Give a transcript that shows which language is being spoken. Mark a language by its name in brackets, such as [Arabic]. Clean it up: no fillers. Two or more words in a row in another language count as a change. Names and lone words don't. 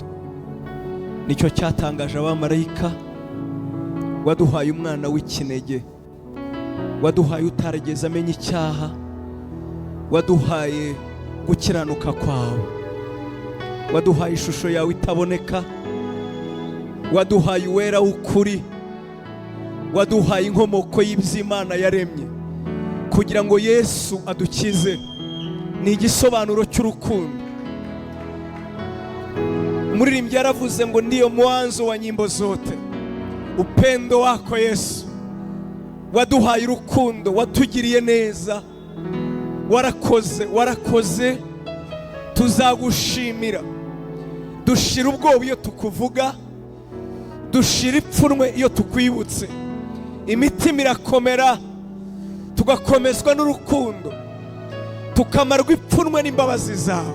[Kinyarwanda] Nicyo cyatangaje abamarayika, waduhaye umwana w'ikinege, waduhaye utarigeze amenya icyaha, waduhaye gukiranuka kwawe, waduhaye ishusho yawe itaboneka, waduhaye uwera w'ukuri, waduhaye inkomoko y'iby'Imana yaremye kugira ngo Yesu adukize. Ni igisobanuro cy'urukundo. Umuririmbyi yaravuze ngo ndiyo mwanzo wa nyimbo zote, [Swahili] upendo wako Yesu. [Kinyarwanda] Waduhaye urukundo, watugiriye neza, warakoze, tuzagushimira. Dushira ubwoba iyo tukuvuga, dushira ipfunwe iyo tukwibutse. Imitima irakomera, tugakomezwa n'urukundo, tukamarwa ipfunwe n'imbabazi zawe.